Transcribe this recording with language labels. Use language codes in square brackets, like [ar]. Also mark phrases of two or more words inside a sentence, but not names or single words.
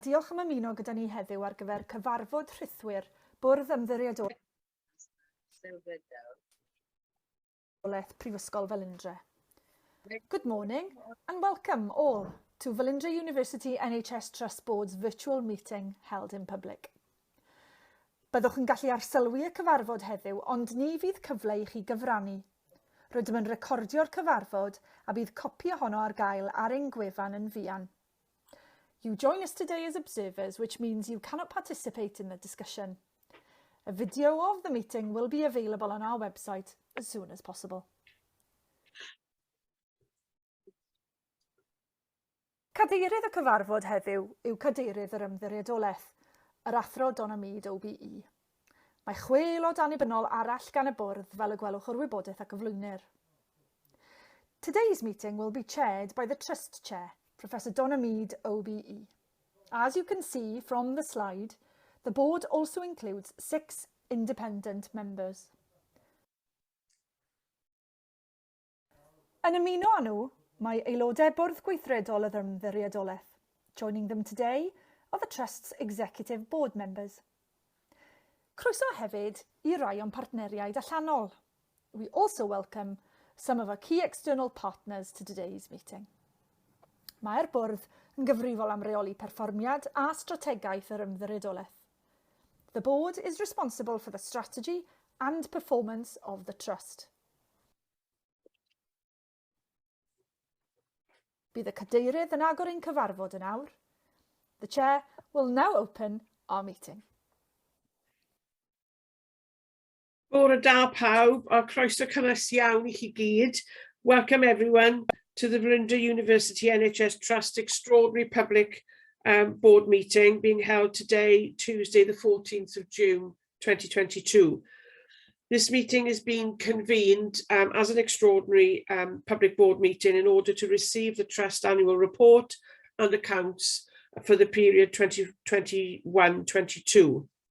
[cy] Diolch am ymuno gyda ni heddiw ar gyfer cyfarfod rhythwyr Bwrdd Ymddiriedolaeth Prifysgol Velindre. [en] Good morning and welcome all to Velindre University NHS Trust Board's virtual meeting held in public. [cy] Byddwch yn gallu arsylwi y cyfarfod heddiw, ond ni fydd cyfle i chi gyfrannu. Rydym yn recordio'r cyfarfod a bydd copi ohono ar gael ar ein gwefan yn fuan. [en] You join us today as observers, which means you cannot participate in the discussion. A video of the meeting will be available on our website as soon as possible. [cy] Cadeirydd y cyfarfod heddiw yw Cadeirydd yr Ymddiriedolaeth, yr athro Donna Mead OBE. Mae 6 aelod annibynnol arall gan y bwrdd fel y gwelwch o'r wybodaeth ac gyflwynir. [en] Today's meeting will be chaired by the Trust Chair, Professor Donna Mead OBE. As you can see from the slide, the board also includes 6 independent members. [cy] Yn ymuno â nhw, mae aelodau bwrdd gweithredol y Ymddiriedolaeth. [en] Joining them today are the Trust's executive board members. [cy] Croeso hefyd I rai o'n partneriaid allanol. [en] We also welcome some of our key external partners to today's meeting. [cy] Mae'r bwrdd yn gyfrifol am reoli perfformiad a strategaeth yr Ymddiriedolaeth. [en] The board is responsible for the strategy and performance of the Trust. [cy] Bydd y cadeirydd yn agor ein cyfarfod yn awr. [en] The Chair will now open our meeting. [cy] Bore da pawb, a croeso cynnes iawn I chi gyd. [en] Welcome everyone to the Velindre University NHS Trust Extraordinary Public Board Meeting being held today, Tuesday the 14th of June 2022. This meeting is being convened as an extraordinary public board meeting in order to receive the Trust annual report and accounts for the period 2021-22.